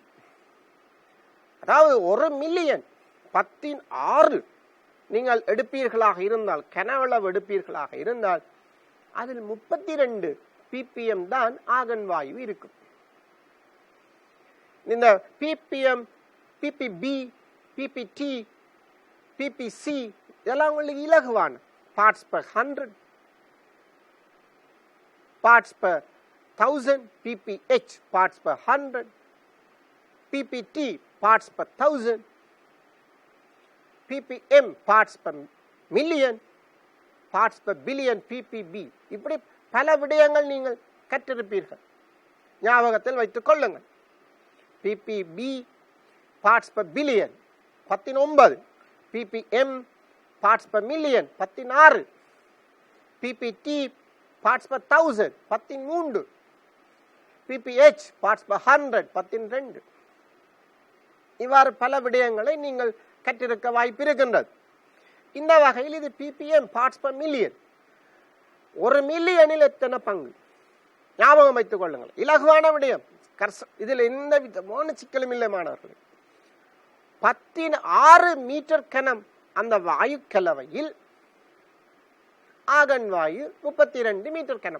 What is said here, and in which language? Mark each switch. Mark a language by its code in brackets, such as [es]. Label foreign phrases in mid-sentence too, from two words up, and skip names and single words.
[ta] அதாவது ஒரு மில்லியன் 10⁶ நீங்கள் எடுப்பீர்களாக இருந்தால், கனவளவு எடுப்பீர்களாக இருந்தால், அதில் 32 ppm தான் ஆகன் வாயு இருக்கும். இந்த [en] ppm, ppb, ppt, ppc [ta] இதெல்லாம் உங்களுக்கு இலகுவான. [en] parts per 100, parts per 1000, pph parts per 100, ppt parts per 1000, ppm parts per million, parts per billion, ppb. [ta] இப்படி பல விடயங்கள் நீங்கள் கற்றிருப்பீர்கள். ஞாபகத்தில் வைத்துக் கொள்ளுங்கள். [en] ppb parts per billion 19, ppm parts per million 16, ppt parts per 1000 13, pph parts per 100 12. [ta] இவ்வாறு பல விடயங்களை நீங்கள் கற்றிருக்க வாய்ப்பு இருக்கின்றது. இந்த வகையில் இது [en] ppm parts per million. [ta] ஒரு மில்லியனில் எத்தனை பங்கு? ஞாபகம் வைத்துக் கொள்ளுங்கள். இலகுவான விடயம். இதில் எந்த விதமான சிக்கலும் இல்லை மாணவர்களே. 16 மீட்டர் கனம் அந்த வாயு கலவையில் ஆகன் வாயு 32 மீட்டர் கனம்.